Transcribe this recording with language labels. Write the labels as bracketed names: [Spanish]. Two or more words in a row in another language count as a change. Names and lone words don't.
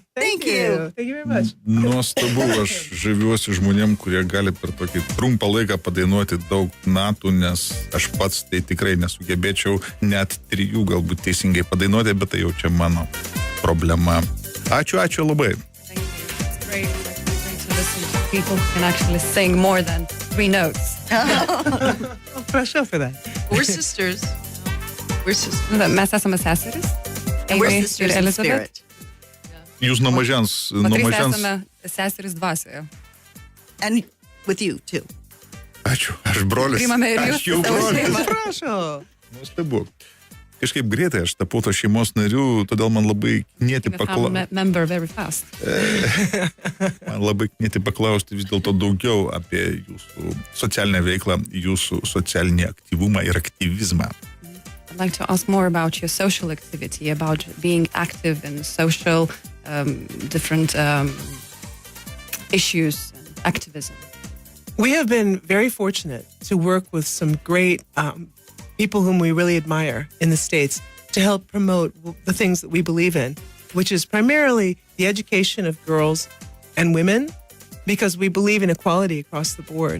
[English] Thank you. Thank you very much. [Lithuanian] Nuostabu, aš žaviuosi žmonėm, kurie gali per tokį trumpą laiką padainuoti daug natų, nes aš pats tai tikrai nesugebėčiau net 3 galbūt teisingai padainuoti, bet tai jau čia mano problema. Ačiū labai. [English] Thank you. It's great. It's great to listen to people who can actually sing more than 3 notes. Oh, prašau for that. We're sisters. We're sisters. [Lithuanian] Mes esame seserys. [English] And we're Amy sisters [Lithuanian] ir [English] in Elizabeth. spirit. [Lithuanian] Jūs nuo mažens. O 3 esame seserys dvasioje. [English] And with you, too. [Lithuanian] Ačiū, aš brolis. Priimame ir jūs Aš jau savo brolis. šeimą. Prašau. Nuostabu. Kažkaip greitai aš tapau to šeimos nariu, todėl man labai knieti [English] Member very fast. [Lithuanian] paklausti vis dėlto daugiau apie jūsų socialinę veiklą, jūsų socialinį aktyvumą ir aktyvizmą. [English] I'd like to ask more about your social activity, about being active in social different issues and activism. We have been very fortunate to work with some great people whom we really admire in the States to help promote the things that we believe in, which is primarily the education of girls and women, because we believe in equality across the board.